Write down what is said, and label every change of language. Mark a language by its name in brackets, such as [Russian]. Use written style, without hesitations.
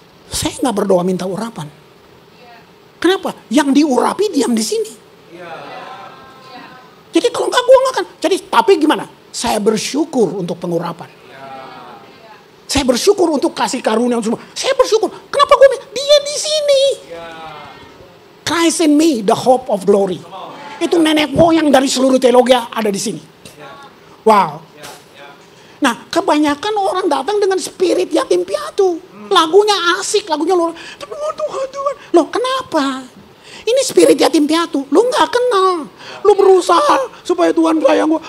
[Indonesian] Saya nggak berdoa minta urapan. Kenapa? Yang diurapi diam di sini. Jadi kalau nggak gue nggak akan. Jadi tapi gimana? Saya bersyukur untuk pengurapan. Saya bersyukur untuk kasih karunia semua. Saya bersyukur. Kenapa gue? Dia di sini. [English] Christ in me, the hope of glory. [Indonesian] Itu nenek moyang dari seluruh teologi ada di sini. Wow. Nah, kebanyakan orang datang dengan spirit yatim piatu. Lagunya asik, lagunya luar. Tapi Tuhan. Loh, kenapa? Ini spirit yatim piatu. Lu nggak kenal. Lu berusaha supaya Tuhan sayang gue.